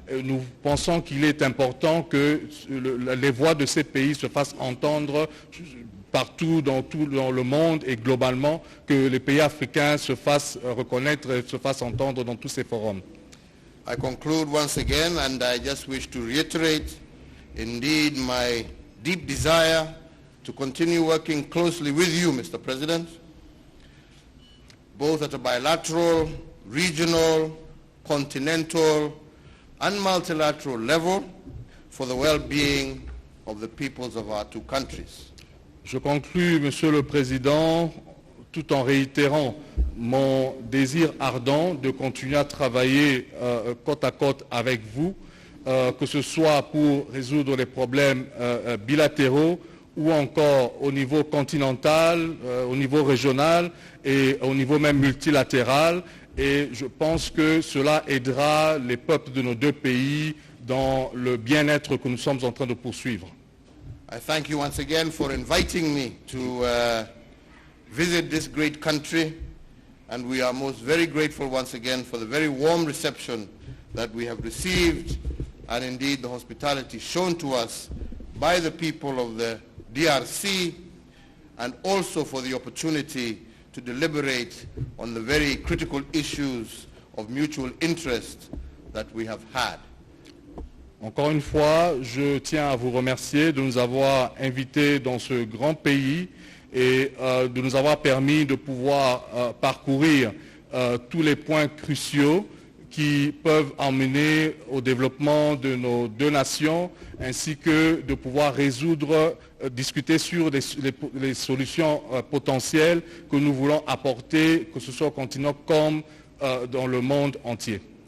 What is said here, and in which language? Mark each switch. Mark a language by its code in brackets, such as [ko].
[fr] Nous pensons qu'il est important que les voix de ces pays se fassent entendre partout dans le monde et globalement, que les pays africains se fassent reconnaître et se fassent entendre dans tous ces forums. [en] I conclude once again, and I just wish to reiterate indeed my deep desire to continue working closely with you, Mr. President, both at a bilateral, regional, continental, and multilateral level for the well-being of the peoples of our two countries. [fr] Je conclus, Monsieur le Président, tout en réitérant mon désir ardent de continuer à travailler côte à côte avec vous, que ce soit pour résoudre les problèmes bilatéraux ou encore au niveau continental, au niveau régional et au niveau même multilatéral. Et je pense que cela aidera les peuples de nos deux pays dans le bien-être que nous sommes en train de poursuivre. [en] I thank you once again for inviting me to visit this great country, and we are most very grateful once again for the very warm reception that we have received, and indeed the hospitality shown to us by the people of the DRC, and also for the opportunity to deliberate on the very critical issues of mutual interest that we have had. [fr] Encore une fois, je tiens à vous remercier de nous avoir invités dans ce grand pays et de nous avoir permis de pouvoir parcourir tous les points cruciaux qui peuvent emmener au développement de nos deux nations, ainsi que de pouvoir discuter sur les solutions potentielles que nous voulons apporter, que ce soit au continent comme dans le monde entier.